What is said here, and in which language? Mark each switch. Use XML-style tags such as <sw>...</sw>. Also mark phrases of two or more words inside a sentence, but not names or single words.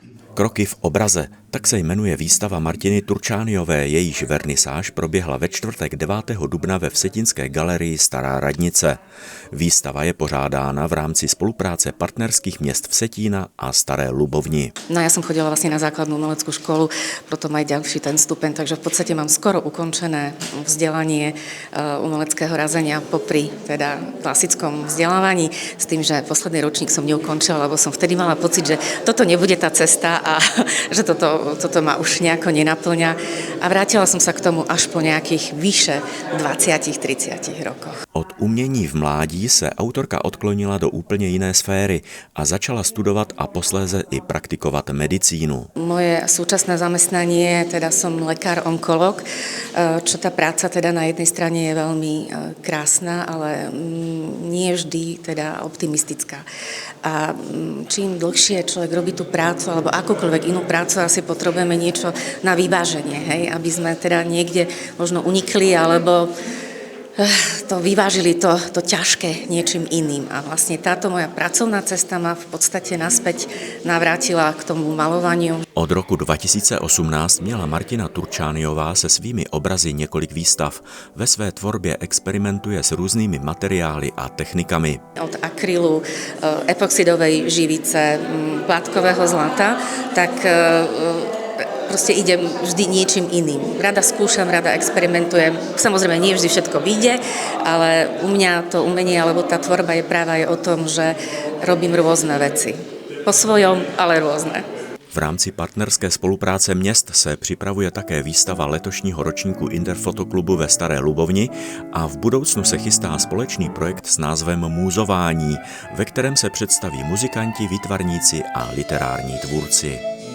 <cs>Kroky v obraze, tak se jmenuje výstava Martiny Turčániové, jejíž vernisáž proběhla ve čtvrtek 9. dubna ve Vsetínské galerii Stará radnice. Výstava je pořádána v rámci spolupráce partnerských měst Vsetína a Staré Ľubovni.</cs> <sk>No, ja som chodila vlastne na základnú umeleckú školu, potom aj ďalší ten stupeň, takže v podstate mám skoro ukončené vzdelanie umeleckého razenia popri teda klasickom vzdelávaní, s tým, že posledný ročník som neukončila, lebo som vtedy mala pocit, že toto nebude tá cesta a že toto ma už nejako nenaplňa. A vrátila som sa k tomu až po nejakých vyše 20-30 rokoch.</sk> <cs>Od umění v mládí se autorka odklonila do úplně jiné sféry a začala studovat a posléze i praktikovat medicínu.</cs> <sk>Moje súčasné zamestnanie, teda som lekár-onkolog, čo tá práca teda na jednej strane je veľmi krásna, ale nie vždy teda optimistická. A čím dlhšie človek robí tú prácu alebo akúkoľvek inú prácu, asi potrebujeme niečo na vyváženie, hej? Aby sme teda niekde možno unikli alebo to vyvážili to ťažké niečím iným. A vlastne táto moja pracovná cesta ma v podstate naspäť navrátila k tomu malovaniu.</sk> <cs>Od roku 2018 měla Martina Turčániová se svými obrazy několik výstav. Ve své tvorbě experimentuje s různými materiály a technikami.</cs> <sk>Od akrylu, epoxidovej živice, plátkového zlata, tak proste idem vždy niečím iným. Rada skúšam, rada experimentujem. Samozrejme, nie vždy všetko vyjde, ale u mňa to umenie alebo tá tvorba je práve aj o tom, že robím rôzne veci. Po svojom, ale rôzne.</sk> <cs>V rámci partnerské spolupráce měst se připravuje také výstava letošního ročníku Interfotoklubu ve Staré Ľubovni a v budoucnu se chystá společný projekt s názvem Múzování, ve kterém se představí muzikanti, výtvarníci a literární tvůrci.</cs>